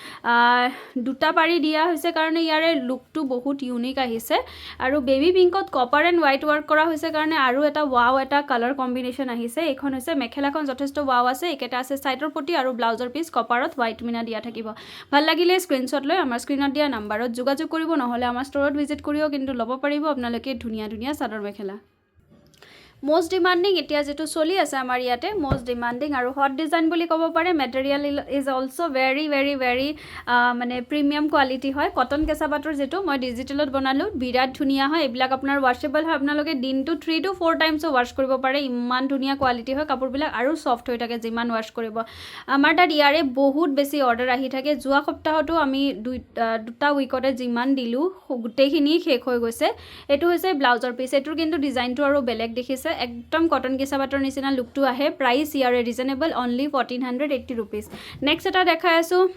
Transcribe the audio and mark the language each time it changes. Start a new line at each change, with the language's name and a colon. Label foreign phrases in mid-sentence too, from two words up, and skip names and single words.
Assamese: দুটা পাৰি দিয়া হৈছে কাৰণে ইয়াৰে লুকটো বহুত ইউনিক আহিছে আৰু বেবী পিংকত
English: copper and white work
Assamese: কৰা হৈছে কাৰণে আৰু এটা এটা
English: colour combination
Assamese: আহিছে এইখন হৈছে মেখেলাখন যথেষ্ট আছে এইকেইটা আছে ছাইডৰ পটি আৰু ব্লাউজৰ পিচ কপাৰত হোৱাইট মিনা দিয়া থাকিব ভাল লাগিলে স্ক্ৰীনশ্বট লৈ আমাৰ স্ক্ৰীনত দিয়া নাম্বাৰত যোগাযোগ কৰিব নহ'লে আমাৰ ষ্টৰত ভিজিট কৰিও কিন্তু ল'ব পাৰিব আপোনালোকে ধুনীয়া ধুনীয়া চাদৰ মেখেলা
English: most demanding
Assamese: এতিয়া যেটো চলি আছে আমাৰ ইয়াতে
English: most demanding
Assamese: আৰু
English: hot design
Assamese: বুলি ক'ব পাৰে
English: material is also very very very
Assamese: মানে প্ৰিমিয়াম কোৱালিটি হয় কটন কেঁচা পাটৰ যেটো মই ডিজিটেলত বনালো বিৰাট ধুনীয়া হয় এইবিলাক আপোনাৰ ওয়াশেবল হয় আপোনালোকে দিনটো
English: 3 to 4 times
Assamese: ওয়াশ কৰিব পাৰে ইমান ধুনীয়া কোৱালিটি হয় কাপোৰবিলাক আৰু সফট হৈ থাকে যিমান ওয়াশ কৰিব আমাৰ তাত ইয়াৰে বহুত বেছি অৰ্ডাৰ আহি থাকে যোৱা সপ্তাহটো আমি দুটা উইকতে যিমান দিলো গোটেইখিনি শেষ হৈ গৈছে এটো হৈছে ব্লাউজৰ পিস এটোৰ কিন্তু ডিজাইনটো আৰু বেলেগ দেখিছে একদম কটন কেঁচা পাটৰ নিচিনা লুকটো আহে প্ৰাইস ইয়াৰে
English: reasonable only
Assamese: 1480 रुपीस নেক্সট এটা দেখাই আছো